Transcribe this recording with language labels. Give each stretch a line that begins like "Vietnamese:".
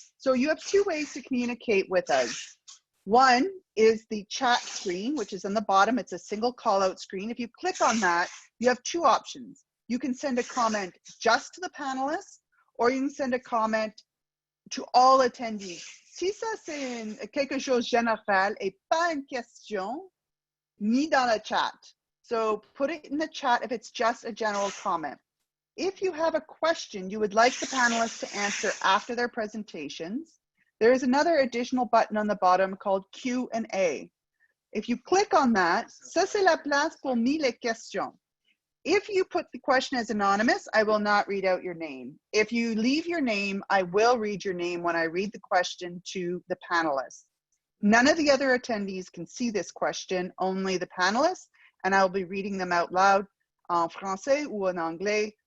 English: So you have two ways to communicate with us. One is the chat screen, which is on the bottom. It's a single call out screen. If you click on that, you have two options. You can send a comment just to the panelists, or you can send a comment to all attendees.
French: Si ça c'est quelque chose général et pas une question, ni dans le chat.
English: So put it in the chat if it's just a general comment. If you have a question you would like the panelists to answer after their presentations, there is another additional button on the bottom called Q&A. If you click on that,
French: ça c'est la place pour mis les questions.
English: If you put the question as anonymous, I will not read out your name. If you leave your name, I will read your name when I read the question to the panelists. None of the other attendees can see this question, only the panelists, and I'll be reading them out loud
French: en français ou en anglais.